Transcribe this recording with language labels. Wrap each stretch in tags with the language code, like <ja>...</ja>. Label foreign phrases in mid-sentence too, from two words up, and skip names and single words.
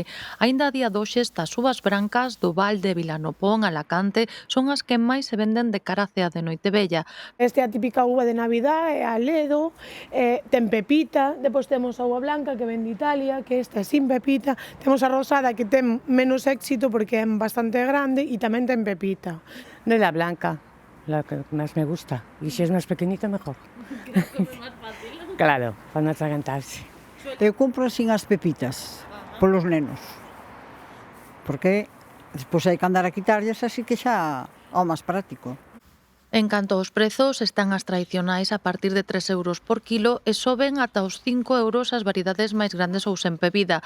<gl>Aínda a día doxe estas uvas brancas do Val de Vilanopón, Alacante, son as que máis se venden de cara á cea de Noitevella. Esta é a típica uva de Navidad, é a Ledo, ten pepita, depois temos a uva blanca que ven de Italia, que esta é sin pepita, temos a rosada que ten menos éxito porque é bastante grande e tamén ten pepita.</gl> <es>No es la blanca, la que más me gusta. Y si es más pequeñita, mejor. Claro, para no atragantarse.</es> <gl>Eu compro sin as pepitas, polos nenos. Porque despois hai que andar a quitarlles, así que xa é máis práctico. En canto aos prezos, están as tradicionais a partir de 3 euros por kilo e soben ata os 5 euros as variedades máis grandes ou sen bebida.</gl>